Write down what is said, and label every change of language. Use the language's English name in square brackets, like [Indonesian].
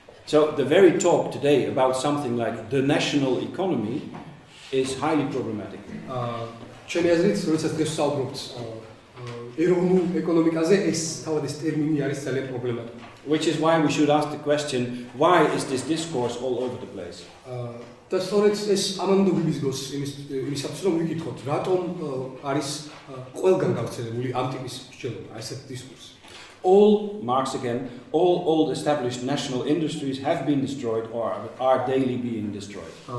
[English] So the very talk today about something like the national economy is highly problematic. [Georgian] ჩემი აზრით, როდესაც დღეს ვსაუბრობთ ეროვნულ ეკონომიკაზე, ეს თავად ეს ტერმინი არის ძალიან პრობლემატური. [English] Which is why we should ask the question, why is this discourse all over the place? [Georgian] და სწორედ ეს ამან უნდა გვიბიზგოს იმისათვის, რომ ვიკითხოთ, რატომ არის ყველგან გავრცელებული ამ ტიპის მსჯელობა, ესეთი დისკურსი. [English] All, Marx again, all old established national industries have been destroyed or are daily being destroyed.